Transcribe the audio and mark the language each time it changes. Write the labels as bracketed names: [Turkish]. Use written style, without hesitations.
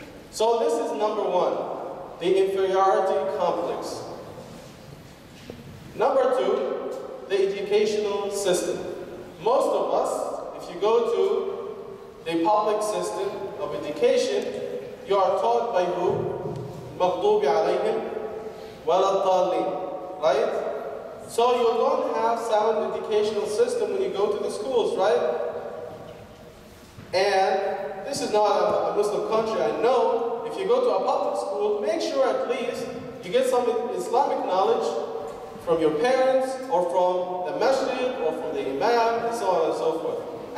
[English] So this is number one, the inferiority complex. Number two, the educational system. Most of us, if you go to the public system of education, you are taught by who? [Arabic] مَغْضُوبِ عَلَيْهِمْ وَلَا الضَّالِّينَ, right? [English] So you don't have sound educational system when you go to the schools, right? And this is not a Muslim country, I know. If you go to a public school, make sure at least you get some Islamic knowledge from your parents, or from the masjid, or from the imam, and so on and so forth.